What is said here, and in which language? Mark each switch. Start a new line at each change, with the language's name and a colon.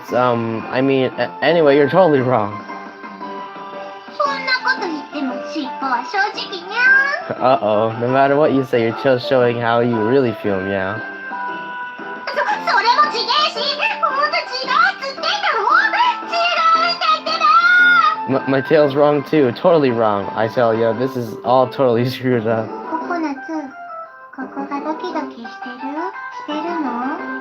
English: It's, anyway, you're totally wrong.
Japanese: そんなこと言っても尻尾は正直にゃ。
English: Uh-oh, no matter what you say, you're just showing how you really feel, meow.
Japanese: それもちげえし。ほんと違うっつってんだろ。違うんだってば。
English: My tail's wrong too, totally wrong. I tell you, this is all totally screwed up.
Japanese: ココナツ、ここがドキドキしてるの？